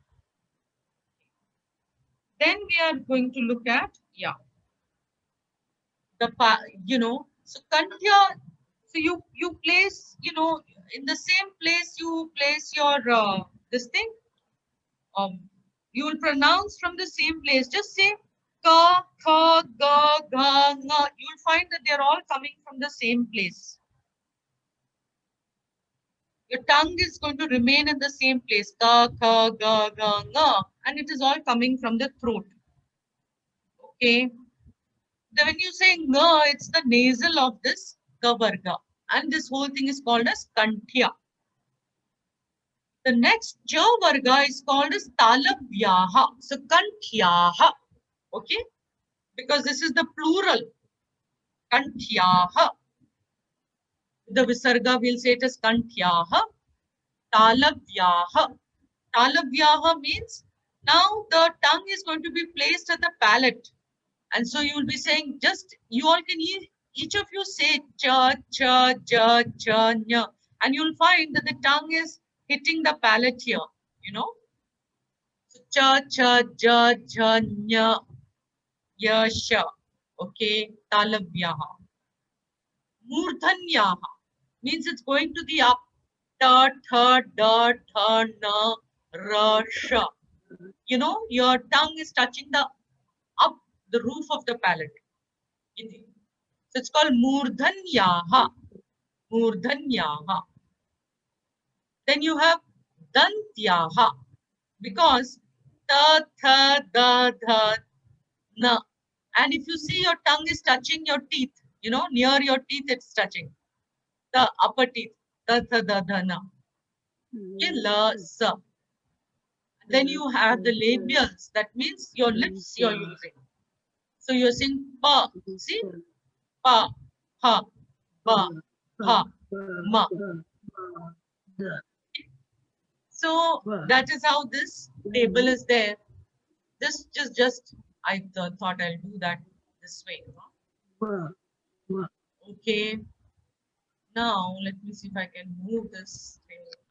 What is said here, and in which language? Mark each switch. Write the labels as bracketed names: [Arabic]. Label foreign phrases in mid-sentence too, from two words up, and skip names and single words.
[English] Then we are going to look at, you know, so kantya. So you place, you know, in the same place you place your this thing. You will pronounce from the same place. Just say [Sanskrit] ka, kha, ga, ga, nga. [English] You will find that they are all coming from the same place. Your tongue is going to remain in the same place. [Sanskrit] Ka, ka, ga, ga, nga. [English] And it is all coming from the throat. Okay. Then when you say nga, it's the nasal of this [Sanskrit] ka varga. [English] And this whole thing is called as kanthya. The next [Sanskrit] ja varga [English] is called as talabhyaha. So kanthyaha. Okay. Because this is the plural. Kanthyaha. The visarga will say it as kanthyaha. Talabhyaha. Talabhyaha means now the tongue is going to be placed at the palate. And so you will be saying, just you all can each of you say [Sanskrit] cha, cha, ja, cha, [English] nya. And you'll find that the tongue is hitting the palate here, you know. So, [Sanskrit] cha, cha, ja, ja, nya, ya, sha. [English] Okay, talabhyaha. Murdhanyaha means it's going to the up. [Sanskrit] Ta, tha, da, tha, na, ra, sha. [English] You know, your tongue is touching the up, the roof of the palate. So it's called murdhanyaha. Murdhanyaha. Then you have dantyaha. [Sanskrit] Because ta, tha, da, dha, na. [English] And if you see your tongue is touching your teeth, you know, near your teeth it's touching. The upper teeth. [Sanskrit] Ta, tha, da, dha, na. La, sa. [English] Then you have the labials. That means your lips you're using. So you're saying pa. See? [Sanskrit] Pa, ha, ba, ha, ma. [English] So that is how this table is there. This just I thought I'll do that this way. Okay. Now let me see if I can move this thing.